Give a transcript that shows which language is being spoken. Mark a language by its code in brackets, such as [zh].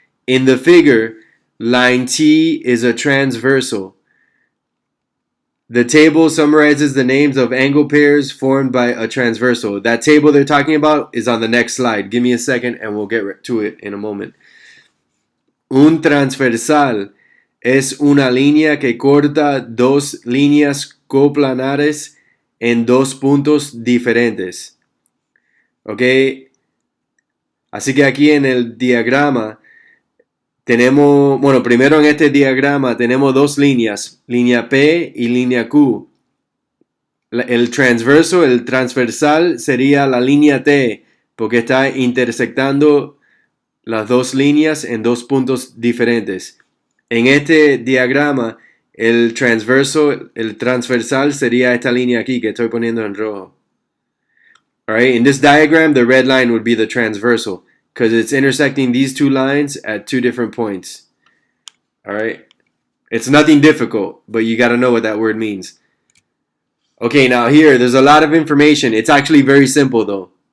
[en] In the figure, line T is a transversal. The table summarizes the names of angle pairs formed by a transversal. That table they're talking about is on the next slide. Give me a second and we'll get to it in a moment. [es] Un transversal es una línea que corta dos líneas coplanares en dos puntos diferentes. ¿Ok? Así que aquí en el diagrama tenemos, bueno, primero en este diagrama tenemos dos líneas, línea P y línea Q. El transversal sería la línea T, porque está intersectando las dos líneas en dos puntos diferentes. En este diagrama, el transversal sería esta línea aquí que estoy poniendo en rojo. [en] Alright, in this diagram, the red line would be the transversal because it's intersecting these two lines at two different points. Alright, it's nothing difficult, but you got to know what that word means. Okay, now here, there's a lot of information. It's actually very simple though.